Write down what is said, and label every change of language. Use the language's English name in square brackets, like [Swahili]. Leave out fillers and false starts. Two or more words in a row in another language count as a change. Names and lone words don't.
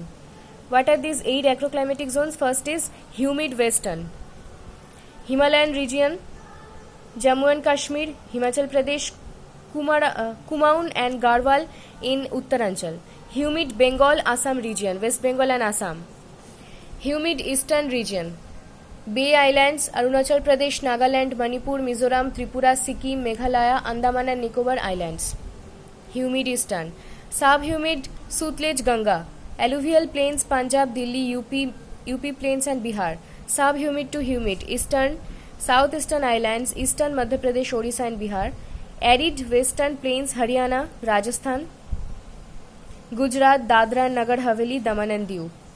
[English] What are these 8 agroclimatic zones? First is humid western, Himalayan region, Jammu and Kashmir, Himachal Pradesh, Kumaon and Garhwal in Uttaranchal. Humid Bengal, Assam region, West Bengal and Assam. Humid eastern region, Bay Islands, Arunachal Pradesh, Nagaland, Manipur, Mizoram, Tripura, Sikkim, Meghalaya, Andaman and Nicobar Islands. Humid eastern. Subhumid Sutlej Ganga, alluvial plains Punjab, Delhi, UP plains and Bihar. Subhumid to humid eastern, southeastern islands, eastern Madhya Pradesh, Odisha and Bihar. Arid western plains Haryana, Rajasthan, Gujarat, Dadra and Nagar Haveli, Daman and Diu.